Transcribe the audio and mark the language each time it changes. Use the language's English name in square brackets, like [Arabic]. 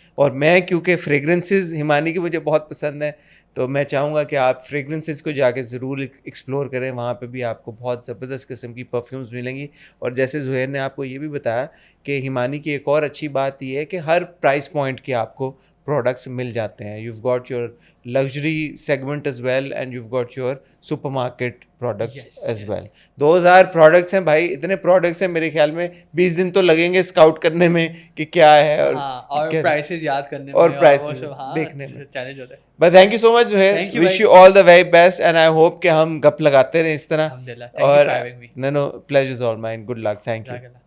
[Urdu] اور میں کیونکہ فریگرنسز ہمانی کی مجھے بہت پسند ہے تو میں چاہوں گا کہ آپ فریگرنسز کو جا کے ضرور ایکسپلور کریں, وہاں پہ بھی آپ کو بہت زبردست قسم کی پرفیومز ملیں گی. اور جیسے زہیر نے آپ کو یہ بھی بتایا کہ ہمانی کی ایک اور اچھی بات یہ ہے کہ ہر پرائس پوائنٹ کے آپ کو پروڈکٹس مل جاتے ہیں. [English] You have got your luxury segment as well and you've got your supermarket products as well. [Urdu] Those are products ہیں بھائی, اتنے products ہیں میرے خیال میں 20 دن تو لگیں گے اسکاؤٹ کرنے میں کہ کیا ہے اور پرائسز یاد کرنے میں اور پرائسز دیکھنے میں. چیلنج ہوتا ہے. [English] But thank you so much Zuhair, wish you all the very best and I hope [Urdu] کہ ہم گپ لگاتے رہیں اس طرح. [English] الحمدللہ, thank you for having me. No, pleasure is all mine. Good luck. Thank you.